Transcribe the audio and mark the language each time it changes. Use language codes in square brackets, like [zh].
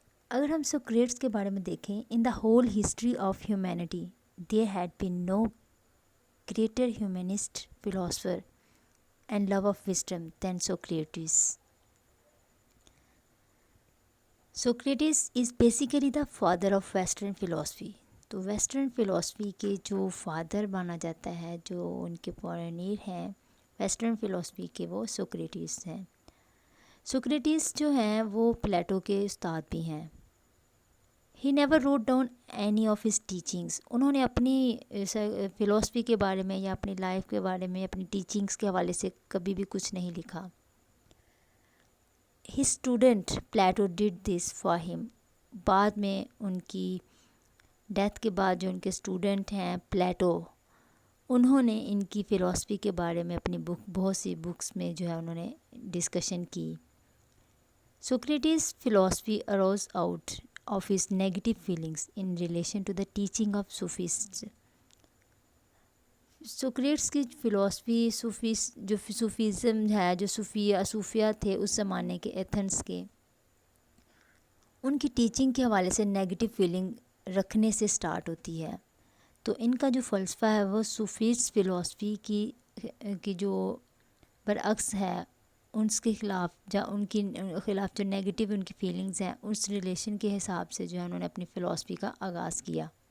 [hi] अगर हम सोक्रेट्स के बारे में देखें, [en] In the whole history of humanity there had been no greater humanist philosopher and love of wisdom than Socrates. Socrates is basically the father of Western philosophy. [hi] तो western philosophy के जो father माना जाता है, जो उनके पॉयनियर हैं western philosophy के, वो सोक्रेटिस हैं। सोक्रेटिस जो हैं वो प्लेटो के उस्ताद भी हैं। [en] He never wrote down any of his teachings. [hi] उन्होंने अपनी फ़िलासफ़ी के बारे में या अपनी लाइफ के बारे में अपनी टीचिंग्स के हवाले से कभी भी कुछ नहीं लिखा। [en] His student Plato did this for him. [hi] बाद में उनकी डेथ के बाद जो उनके स्टूडेंट हैं प्लेटो, उन्होंने इनकी फ़िलासफ़ी के बारे में अपनी बहुत सी बुक्स में जो है उन्होंने डिस्कशन की। [en] Socrates' philosophy arose out of his negative feelings in relation to the teaching of Sufists. [hi] Socrates की फ़िलासफ़ी जो सूफीज़म है, जो सूफिया थे उस ज़माने के एथेंस के, उनकी टीचिंग के हवाले से नेगेटिव फीलिंग रखने से स्टार्ट होती है। तो इनका जो फ़लसफ़ा है वो सूफीज़ फ़िलासफ़ी की जो बरअक्स है, उसके ख़िलाफ़ या उनकी ख़िलाफ़ जो नेगेटिव उनकी फीलिंग्स हैं, उस रिलेशन के हिसाब से जो है उन्होंने अपनी फ़िलासफ़ी का आगाज़ किया।